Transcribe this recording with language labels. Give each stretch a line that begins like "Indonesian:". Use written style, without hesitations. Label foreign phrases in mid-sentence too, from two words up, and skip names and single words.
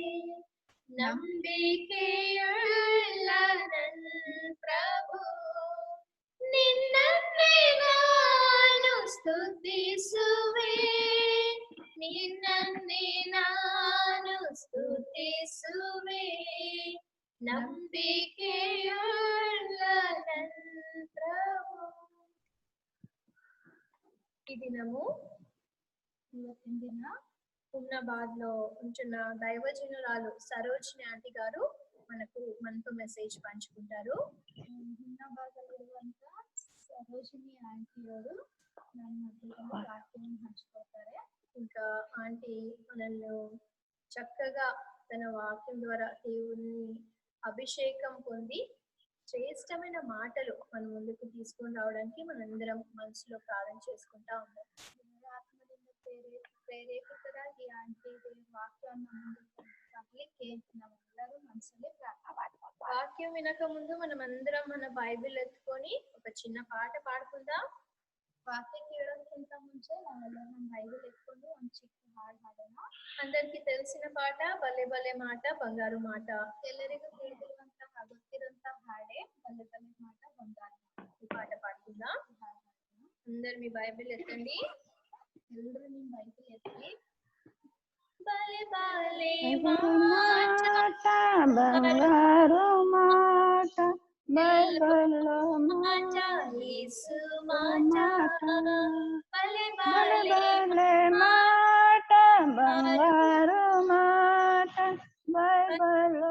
Kannada: ನಂಬಿಕೆಯುಳ್ಳ ನನ್ನ ಪ್ರಭು ನಿನ್ನನ್ನೇ ನಾನು ಸ್ತುತಿಸುವೆ, ನಿನ್ನನ್ನೇ ನಾನು ಸ್ತುತಿಸುವೆ. ನಂಬಿಕೆಯುಳ್ಳ ನನ್ನ ಪ್ರಭು.
Telugu: ఈ దినము హుమ్నాబాద్ లో ఉంటున్న దైవజనురాలు సరోజిని ఆంటీ గారు మనతో మెసేజ్ పంచుకుంటారు.
Kannada: హుమ్నాబాద్ ಇರುವಂತ ಸರೋಜಿನಿ ಆಂಟಿ ಅವರು ನನ್ನ ವಾಕ್ಯವನ್ನು ಹಂಚ್ಕೊಳ್ತಾರೆ.
Telugu: ఇంకా ఆంటీ మనల్ని చక్కగా తన వాక్యం ద్వారా దేవుని అభిషేకం పొంది శ్రేష్టమైన మాటలు మన ముందుకు తీసుకొని రావడానికి మనందరం మనసులో ప్రార్థన చేసుకుంటా ఉన్నాం.
Kannada: ಆತ್ಮದಿಂದ ಪ್ರೇರೇಪಿತರಾಗಿ ಆಂಟಿ ವಾಕ್ಯವನ್ನು ಮುಂದೆ ತರಲಿಕ್ಕೆ ನಾವೆಲ್ಲರೂ ಮನಸ್ಸಲ್ಲಿ ಪ್ರಾರ್ಥನೆ ಮಾಡ್ತೀವಿ.
Telugu: వాక్యం వినక ముందు మనం అందరం మన బైబిల్ ఎత్తుకొని ఒక చిన్న పాట పాడుకుందాం.
Kannada: ವಾಕ್ಯ ಕೇಳೋದಕ್ಕಿಂತ ಮುಂಚೆ ನಾವೆಲ್ಲರೂ ನಮ್ಮ ಬೈಬಲ್ ಎತ್ಕೊಂಡು ಒಂದು ಚಿಕ್ಕ ಹಾಡು ಹಾಡೋಣ.
Telugu: అందరికి తెలిసిన పాట బల్లె బల్లె మాట బంగారు మాట.
Kannada: ಎಲ್ಲರಿಗೂ ತಿಳಿದಿರುವಂತಹ ಗೊತ್ತಿರುವಂತಹ ಹಾಡೆ ಬಲ್ಲೆ ಬಲ್ಲೆ మాట బంగారు.
Telugu: ఈ పాట పాడుకుందాం. అందరు మీ బైబిల్ ఎత్తండి.
Kannada: ಎಲ್ಲರೂ ನಿಮ್ಮ ಬೈಬಲ್ ಎತ್ತಿ
Telugu: బలే బలే మాట బంగారు మాట బైబిల్లో మాట యేసు మాట మాట బలె బలే బలె బలే మాట బంగారు మాట బైబిల్లో